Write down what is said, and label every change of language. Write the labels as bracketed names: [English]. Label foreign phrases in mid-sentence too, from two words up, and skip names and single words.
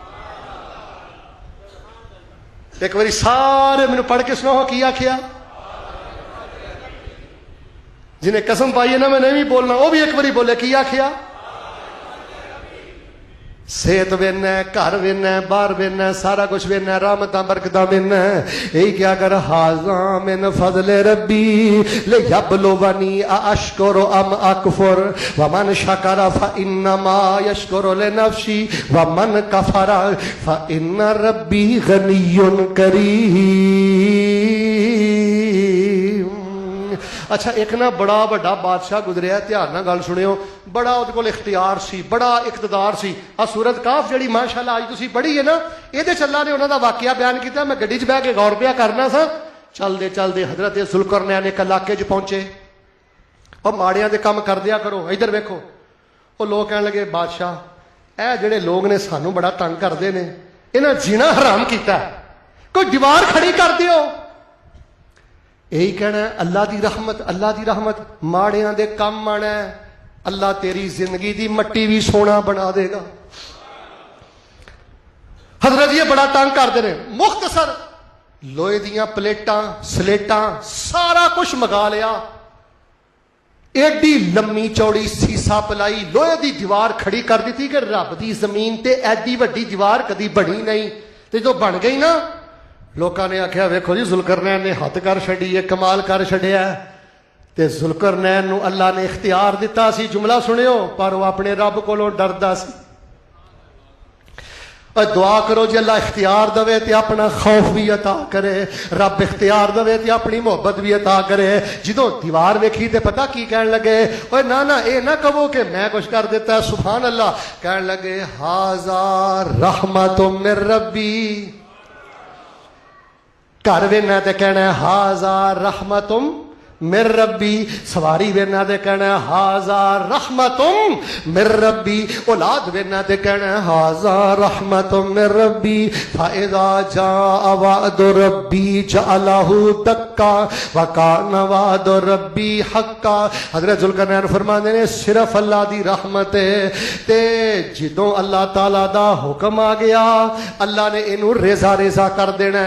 [Punjabi] ایک باری سارے مینوں پڑھ کے سناؤ کی آکھیا، جنہیں قسم پائی ہے نا میں نہیں بولنا وہ بھی ایک باری بولے کی آکھیا، صحت وینا ہے، گھر وینا ہے، باہر وینا ہے، سارا کچھ وینا ہے، رحمتاں برکتاں وینا ہے، یہی کیا کر [Arabic] ھذا من فضل ربی لیبلونی ااشکر ام اکفر ومن شکر فانما یشکر لنفسی ومن کفر فان ربی غنی کریم۔ [Punjabi] اچھا ایک نا بڑا بڑا بادشاہ گزریا، دھیان نال گل سنیو، بڑا وہ کول اختیار سی، بڑا اقتدار سی۔ آ سورت کاف جڑی ماشاءاللہ اج تسی پڑھی ہے نا، یہ اللہ نے انہوں دا واقعہ بیان کیتا، میں گڈی چ بہ کے غور پیا کرنا سا، چلدے چلدے حضرت ذوالقرنین ایک علاقے چ پہنچے، اور ماڑیاں دے کام کر دیا کرو، ادھر ویکھو، وہ لوگ کہنے لگے بادشاہ اے جڑے لوگ نے سانو بڑا تنگ کردے نے، انہاں جینا حرام کیتا ہے، کوئی دیوار کھڑی کر دیو۔ یہی کہنا ہے اللہ دی رحمت، اللہ دی رحمت، ماڑیاں دے کم آنا ہے، اللہ تیری زندگی دی مٹی بھی سونا بنا دے گا۔ حضرت یہ بڑا تنگ کرتے ہیں، مختصر لوہے دیاں پلیٹاں سلیٹاں سارا کچھ منگا لیا، ایڈی لمبی چوڑی سیسا پلائی، لوہے دی دیوار کھڑی کر دی تھی کہ رب دی زمین تے ایڈی وڈی دیوار کدی بنی نہیں، تے جو بن گئی نا لوکاں نے آخیا ویکھو جی ذوالقرنین نے حد کر چھڈی ہے، کمال کر چھڈیا ہے۔ تے ذوالقرنین نو اللہ نے اختیار دیتا سی، جملہ سنیو، پر وہ اپنے رب کولوں ڈردا سی۔ اور دعا کرو جی اللہ اختیار دے تے اپنا خوف بھی عطا کرے، رب اختیار دے تے اپنی محبت بھی عطا کرے۔ جدوں دیوار ویکھی تے پتہ کی کہن لگے، اوے نا اے نہ کہو کہ میں کچھ کر دیتا، سبحان اللہ، کہن لگے [Arabic] ھذا رحمت من ربی۔ [Punjabi] گھر وینا تے کہنا [Arabic] ھذا رحمت من ربی، [Punjabi] سواری وینا تے کہنا [Arabic] ھذا رحمت من ربی، [Punjabi] اولاد وینا تے کہنا [Arabic] ھذا رحمت من ربی، فاذا جاء وعد ربی جعلہ دکا وکان وعد ربی حقا۔ [Punjabi] حضرت ذوالقرنین فرماندے نے صرف اللہ دی رحمت ہے تے جدوں اللہ تعالی دا حکم آ گیا اللہ نے اینو ریزا ریزا کر دینا۔